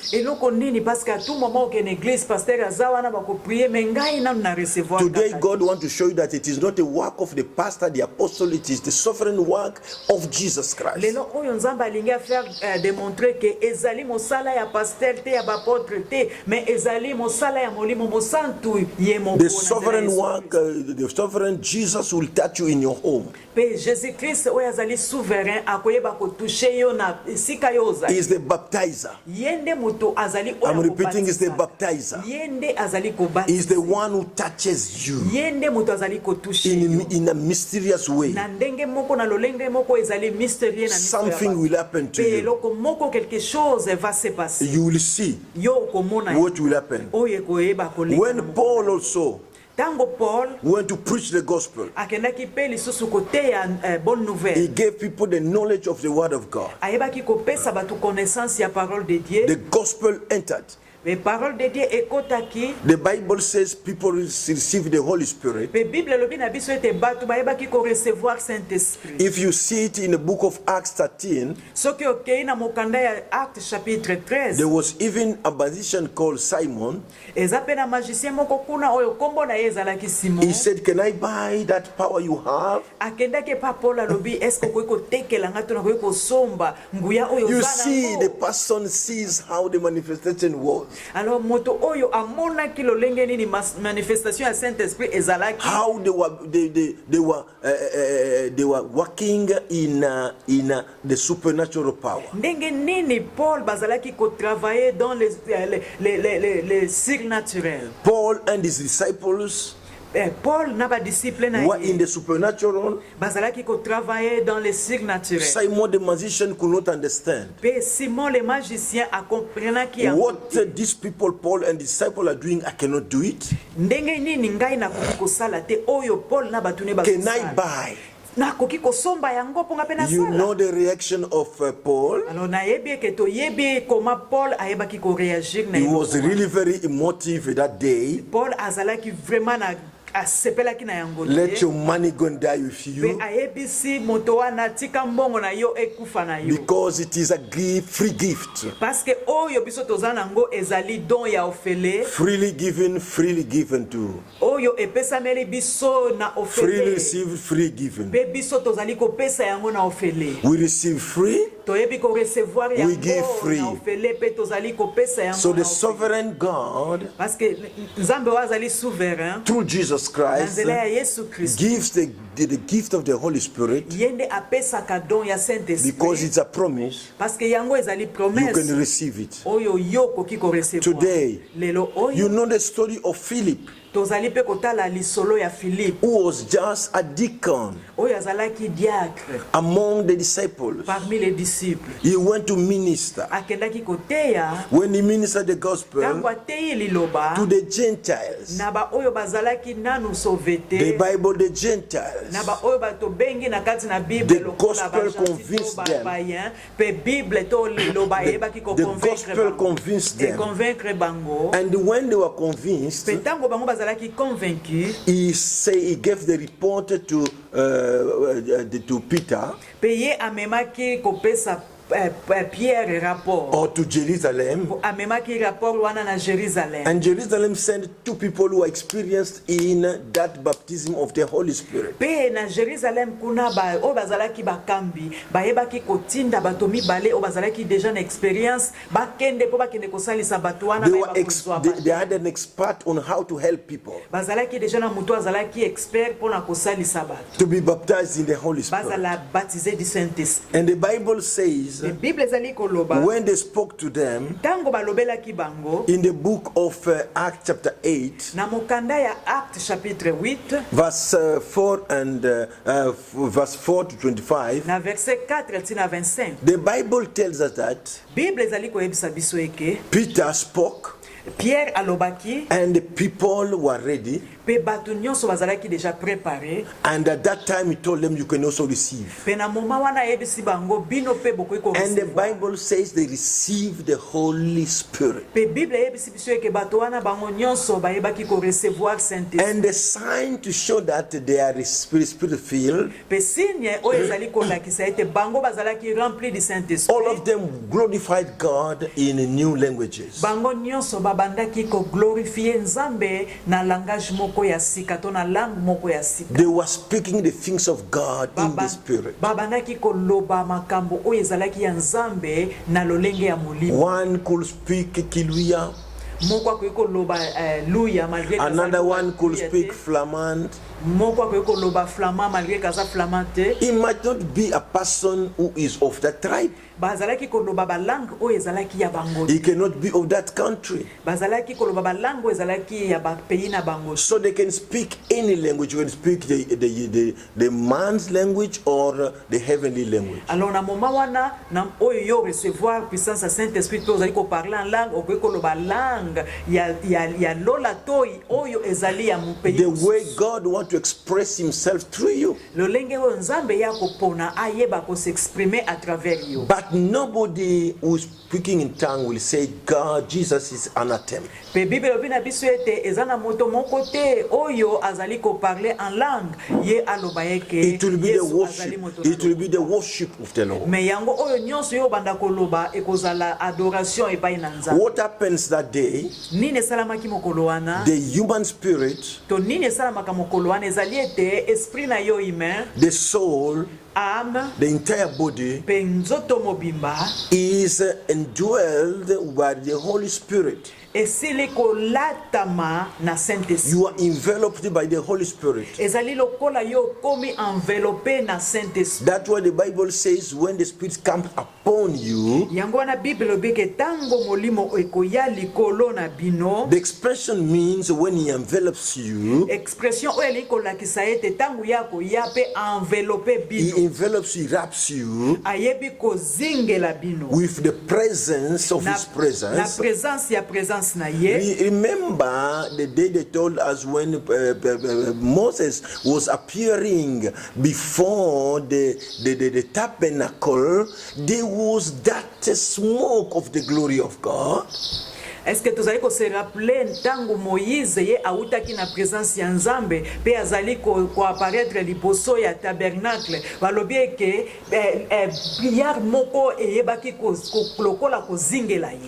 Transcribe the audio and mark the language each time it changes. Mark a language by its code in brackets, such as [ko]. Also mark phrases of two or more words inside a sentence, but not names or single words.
[en] Today God wants to show you that it is not the work of the pastor, the apostle, it is the sovereign work of Jesus Christ. The sovereign work, the sovereign Jesus will touch you in your home. [fr] Jésus-Christ est souverain, [en] is the baptizer. I'm repeating, is the baptizer. Is the one who touches you in a mysterious way. Something will happen to you. You will see what will happen. When Paul also [ln] Tango Paul [en] went to preach the gospel. [ln] akendaki pe lisusu koteya bonne [en] He [ln] nouvelle. [en] gave people the knowledge of the word of God. [ln] Ayebaki kopesa bato connaissance ya [fr] parole de Dieu. [en] The gospel entered. [fr] Mais parole de Dieu ekotaki. [en] The Bible says people receive the Holy Spirit. [ln] Pe Bible lobi na biso ete bato bayebaki ko [fr] recevoir Saint-Esprit. [en] If you see it in the book of Acts 13, [ln] Soki okei na mokanda ya [fr] Acte chapitre [ln] 13. [en] there was even a magician called Simon. [ln] Eza pe na magicien moko kuna oyo kombo na ye ezalaki Simon. [en] He said, "Can I buy that power you have?" [ln] Akendaki pa Paul alobi [fr] est-ce que [ln] koki kotekela nga to na koki kosomba nguya oyo [en] You [ln] zana [en] see, [ln] ngo? [en] the person sees how the manifestation was. [ln] Alors moto oyo amonaki lolenge nini manifestation ya Saint-Esprit ezalaki. [en] How they were working in the supernatural power. [ln] Ndenge nini Paul bazalaki ko [fr] travailler dans les surnaturels. [en] Paul and his disciples [ln] Paul na ba disciple na [en] were in [ln] ye [en] the supernatural. [ln] bazalaki ko [fr] travailler dans les surnaturels. [en] Simon the magician could not understand [ln] Pe Simon [fr] le magicien [ln] a comprenaki yango. [en] what these people, Paul and disciples, are doing. I cannot do it. [ln] Ndenge nini ngai nakoki kosala te oyo Paul na bato ne [en] Can I [ln] bakosala. [en] buy? [ln] Nakoki kosomba yango mpo nga mpe [en] You [ln] nasala. [en] know the reaction of Paul. [ln] Alors nayebi eke toyebi comment Paul ayebaki koréagir na [en] He [ln] eloko [en] was [ln] wana. [en] really very emotive that day. [ln] Paul azalaki vraiment na asepelaki na yango [en] Let [ln] te. [en] your money go and die with [ln] Pe [en] you, [ln] ayebisi moto wana tika mbongo na yo ekufa na yo. [en] because it is a gift, free gift. [ln] Parce que oyo biso toza nango ezali don ya ofele. [en] Freely given to. [ln] Oyo epesameli biso na [en] Freely [ln] ofele. [en] received, free given. [ln] Pe biso tozali kopesa yango na ofele. [en] We receive free, [ln] Toyebi ko recevoir [en] We give [ln] yango [en] free. [ln] na ofele pe tozali kopesa yango [en] so [ln] na [en] the [ln] ofele. [en] sovereign God, [ln] Parce que Nzambe wazali souverain. [en] through Jesus Christ, [ln] Nzela ya Yesu Kristo. [en] gives the gift of the Holy Spirit, [ln] Yende apesaka don ya Saint-Esprit. [en] because it's a promise. [ln] Parce que yango ezali [en] You [ln] promesse. [en] can receive it. [ln] Oyo yo koki ko recevoir. [en] Today, [ln] Lelo oyo [en] You know the story of Philip, [ln] tozali pe kotala lisolo ya Philippe. [en] who was just a deacon [ln] Oyo azalaki diacre [en] among the disciples. [fr] parmi les disciples. [en] He went to minister. [ln] Akendaki koteya [en] When he ministered the [ln] tango [en] gospel [ln] ateyi liloba [en] to the Gentiles, [ln] na ba oyo bazalaki nanu sauvete. [en] the Bible, the Gentiles, [ln] Na ba oyo bato bengi na kati na Bible [en] The [ln] lokola [en] gospel [ln] ba gentil [en] convinced [ln] to ba [en] them. [ln] païen pe Bible to liloba yebaki ko [en] the [ln] convaincre [en] gospel [ln] bango. [en] convinced [ln] Et [en] them. [ln] convaincre bango. [en] And when they were convinced, [ln] Pe tango bango bazalaki convaincu. [en] he gave the report to Peter [ln] Pe ye amemaki kopesa Pierre rapport. [en] or to Jerusalem. [ln] Amemaki rapport wana na Jérusalem. [en] And Jerusalem sent two people who are experienced in that baptism of the Holy Spirit. [ln] Pe na Jérusalem kuna ba o bazalaki bakambi bayebaki kotinda bato mibale o bazalaki déjà na expérience bakende po bakende kosalisa bato wana [en] They, [ln] bayeba [en] were [ln] kozwa [en] they had an expert on how to help people [ln] bazalaki déjà na mutu azalaki expert po na kosalisa bato [en] to be baptized in the Holy Spirit. [ln] bazala [fr] baptisé du Saint-Esprit. [en] And the Bible says, [ln] Le Bible ezali koloba [en] when they spoke to them [ln] tango balobelaki bango [en] in the book of Acts chapter 8, [ln] na mokanda ya [fr] Acte chapitre [ln] 8 [en] verse 4 and verse 4 to 25, [ln] na verset 4 tina 25. [en] the Bible tells us that [ln] Bible ezali koyebisa biso eke [en] Peter spoke [ln] Pierre alobaki [en] and the people were ready. [ln] pe bato nyonso bazalaki déjà préparé. [en] And at that time he told them, you can also receive. [ln] Pe na moma wana yebisi bango bino pe bokoki ko [en] And the [ln] recevoir. [en] Bible says they received the Holy Spirit. [ln] Pe Bible yebisi biso eke bato wana bango nyonso bayebaki ko [fr] recevoir Saint-Esprit. [en] And the sign to show that they are spirit filled, [ln] Pe signe oyo ezali kolakisa ete bango bazalaki [fr] rempli du [en] all [ln] Saint-Esprit. [en] of them glorified God in new languages. [ln] Bango nyonso babandaki ko glorifier Nzambe na langage moko ya sika to na langue moko ya sika. [en] They were speaking the things of God in the Spirit. [ln] Babandaki koloba makambo oyo ezalaki ya Nzambe na lolenge ya molimo. [en] One could speak Kiluya, [ln] Moko akoki koloba luya malgré que [en] another [ln] azali [en] one could [ln] Luya [en] speak [ln] te. [en] Flamand, [ln] moko akoki koloba flamand malgré kaza flamand te. [en] He might not be a person who is of that tribe. [ln] Bazalaki koloba balangue oyo ezalaki ya bango. [en] He cannot be of that country. [ln] Bazalaki koloba balangue oyo ezalaki ya pays na bango. [en] So they can speak any language. You can speak the man's language or the heavenly language. [ln] Alors na moment wana na oyo yo [fr] recevoir puissance à Saint-Esprit [ln] to ozali ko [fr] parler en langue [ln] okoki koloba langue ya lola toyi oyo ezali ya pays. [en] The way God wants to express himself through you. [ln] Lolenge oyo nzambe ya kopona ayeba ko [fr] s'exprimer à travers [ln] you. [en] But nobody who is speaking in tongue will say God, Jesus is anathema. [ln] Pe Bible obina biso ete ezana moto moko te oyo azali ko [fr] parler en langue [ln] ye aloba yeke. [en] It will be the worship. It will be the worship of the Lord. [ln] Me yango oyo nyonso yo banda koloba ekozala adoration epai na nzambe. [en] What happens that day? [ln] Nini salamaki mokolo wana? [en] The human spirit, [ln] To nini salamaka mokolo wana ezali ete esprit na yo humain, [en] the soul, [ln] âme, [en] the entire body [ln] pe nzoto mobimba [en] is indwelled by the Holy Spirit. [ln] esili kolatama na Saint-Esprit. [en] You are enveloped by the Holy Spirit. [ln] Ezali lokola yo komi enveloppé na Saint-Esprit. [en] That's why the Bible says when the Spirit comes upon you, [ln] Yango wana Bible obeke tango molimo ekoya likolo na bino. [en] the expression means when he envelops you, [ln] Expression oyo eli kolakisa ete tango yako ya pe enveloppé [en] he [ln] bino. [en] envelops you, wraps you [ln] Ayebi kozingela bino. [en] with the presence of [ln] Na [en] his presence. [ln] présence ya présence na ye. [en] Remember the day they told us when Moses was appearing before the tabernacle, there was that smoke of the glory of God. [fr] Est-ce que [ln] tozali ko [fr] se rappeler [ln] ntango Moïse ye autaki na présence ya Nzambe pe azali ko apparaître liboso ya tabernacle balobi ke prière moko eyebaki ko lokola ko zingela ye.